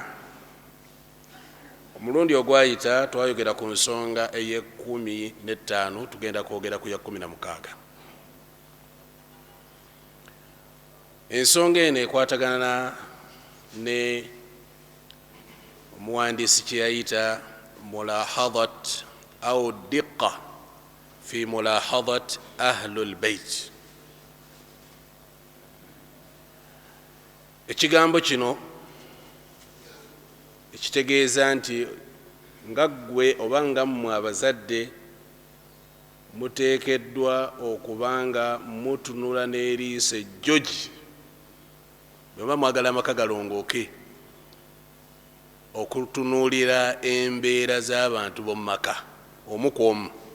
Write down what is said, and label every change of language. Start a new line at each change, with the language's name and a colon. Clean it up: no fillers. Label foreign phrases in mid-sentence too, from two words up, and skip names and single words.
Ganda: Omulundi ogwayita twayogera ku nsonga eye15, tugenda kwogera ku ya 16. Ensonga eno ekwatagana ne omuwandiisi kye yayita
Arabic: ملاحظات أو دقة في ملاحظات أهل البيت.
Ganda: Ekigambo kino ekitegeeza nti nga ggwe oba nga mmwe abazadde muteekeddwa okubanga mutunula n'eriiso ejjogi bweba mwagala amaka galongooke, okutunuulira embeera z'abantu b'omu maka omu ku omu.